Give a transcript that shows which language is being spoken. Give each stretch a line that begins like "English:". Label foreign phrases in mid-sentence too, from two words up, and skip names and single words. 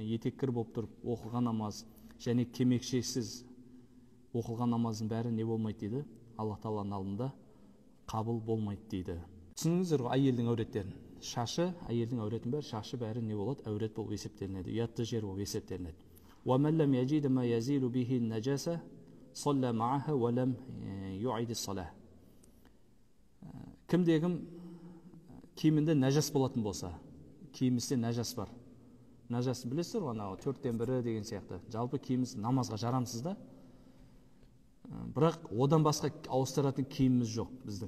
Kazakh: Етеккір болып тұрып оқылған намаз және кемекшексіз оқылған намаздың бәрі не болмайды дейді? Аллах тағаланың алдында қабыл болмайды дейді. Түсініңіздер ғой әйелдің әуреттерін. Шашы, әйелдің әуретін бәрі, шашы бәрі не болады? Әурет болып есептелінеді. Ұятты жер болып есептелінеді.
Arabic: وَمَنْ لَمْ يَجِدْ مَا يَزِيلُ بِهِ النَّجَاسَةَ صَلَّى مَعَهَا وَلَمْ يُعِيدِ الصَّلَاةَ.
Kazakh: Кімде-кім киімінде нәжас болатын болса, киімісте нәжас бар. Нәжасты білесіздер ғой, анау 4-тен 1 деген сияқты. Жалпы киіміміз намазға жарамсыз да. Бірақ одан басқа ауыстыратын киіміміз жоқ біздің.